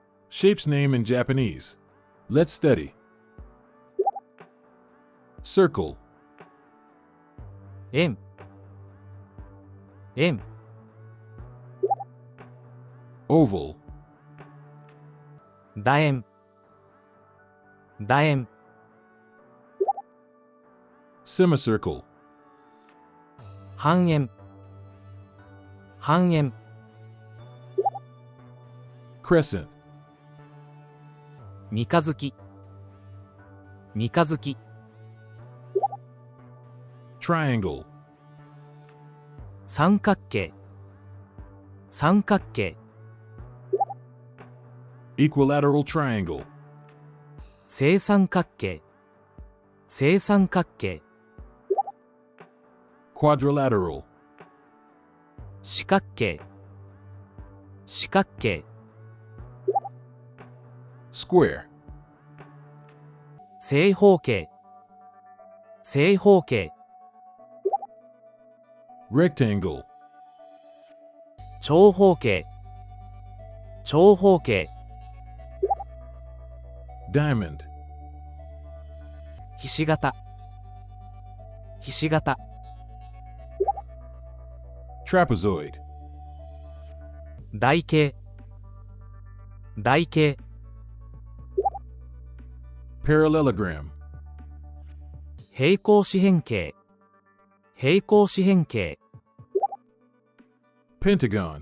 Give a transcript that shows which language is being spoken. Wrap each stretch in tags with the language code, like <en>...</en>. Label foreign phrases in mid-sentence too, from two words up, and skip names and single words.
<en>Shape's name in Japanese. Let's study. Circle,</en> <ja>円、円、</ja> <en>oval,</en> <ja>楕円、楕円、</ja> <en>semicircle,</en> <ja>半円、半円、</ja> <en>crescent,</en> <ja>三日月、三日月、</ja> <en>triangle,</en> <ja>三角形、三角形、</ja> <en>equilateral triangle,</en> <ja>正三角形、正三角形、</ja> <en>quadrilateral,</en> <ja>四角形、四角形、</ja> <en>square,</en> <ja>正方形、正方形、</ja> <en>rectangle,</en> <ja>長方形、長方形、</ja> <en>diamond,</en> <ja>ひし形、ひし形、</ja> <en>trapezoid,</en> <ja>台形、台形、</ja> <en>parallelogram,</en> <ja>平行四辺形、平行四辺形、</ja> <en>pentagon,</en>